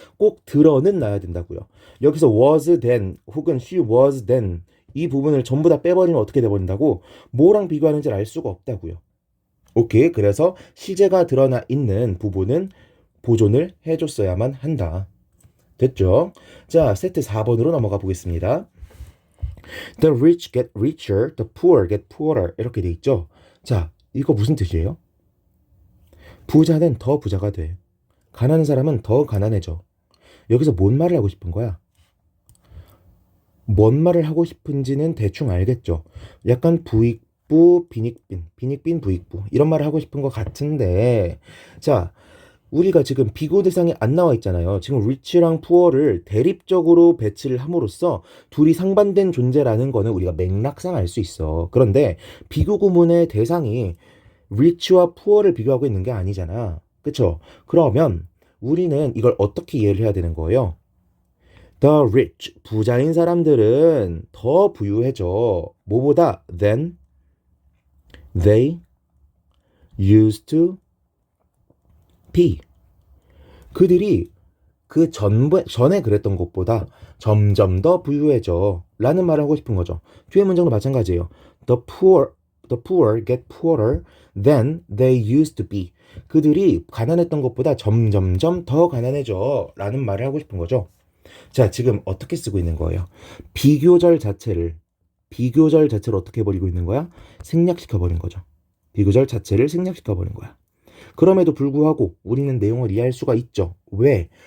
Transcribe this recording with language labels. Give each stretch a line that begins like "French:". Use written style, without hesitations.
Korean: 꼭 드러는 놔야 된다고요. 여기서 was then 혹은
English: she was then
Korean: 이 부분을 전부 다 빼버리면 어떻게 돼버린다고? 뭐랑 비교하는지 알 수가 없다고요. 오케이. 그래서 시제가 드러나 있는 부분은 보존을 해줬어야만 한다. 됐죠? 자, 세트 4번으로 넘어가 보겠습니다.
English: The rich get richer, the poor get poorer
Korean: 이렇게 돼 있죠. 자, 이거 무슨 뜻이에요? 부자는 더 부자가 돼. 가난한 사람은 더 가난해져. 여기서 뭔 말을 하고 싶은 거야? 뭔 말을 하고 싶은지는 대충 알겠죠. 약간 부익부, 빈익빈, 빈익빈, 부익부 이런 말을 하고 싶은 것 같은데 자, 우리가 지금 비교 대상이 안 나와 있잖아요. 지금 리치랑 푸어를 대립적으로 배치를 함으로써 둘이 상반된 존재라는 거는 우리가 맥락상 알 수 있어. 그런데 비교 구문의 대상이 리치와 푸어를 비교하고 있는 게 아니잖아. 그쵸? 그러면 우리는 이걸 어떻게 이해를 해야 되는 거예요?
English: The rich,
Korean: 부자인 사람들은 더 부유해져. 뭐보다?
English: Than they used to be.
Korean: 그들이 전에 그랬던 것보다 점점 더 부유해져. 라는 말을 하고 싶은 거죠. 뒤에 문장도 마찬가지예요.
English: The poor get poorer than they used to be.
Korean: 그들이 가난했던 것보다 점점점 더 가난해져. 라는 말을 하고 싶은 거죠. 자, 지금 어떻게 쓰고 있는 거예요? 비교절 자체를 어떻게 해버리고 있는 거야? 생략시켜버린 거죠. 비교절 자체를 생략시켜버린 거야. 그럼에도 불구하고 우리는 내용을 이해할 수가 있죠. 왜?